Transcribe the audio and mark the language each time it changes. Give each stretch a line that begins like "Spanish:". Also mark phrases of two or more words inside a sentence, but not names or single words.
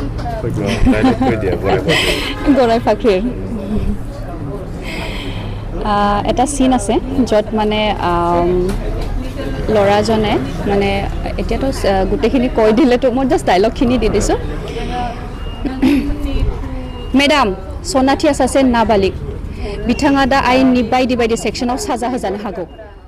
Assamese: গৰাই ফাকৰিৰ এটা চিন আছে য'ত মানে ল'ৰাজনে মানে এতিয়াতো গোটেইখিনি কৈ দিলেতো মই জাষ্ট ডাইলগখিনি দি দিছোঁ মেডাম
Bodo: सनाथिया सासे नाबालिग बिथाङा दा आयेननि बायदि सेक्सनाव साजा होजानो हागौ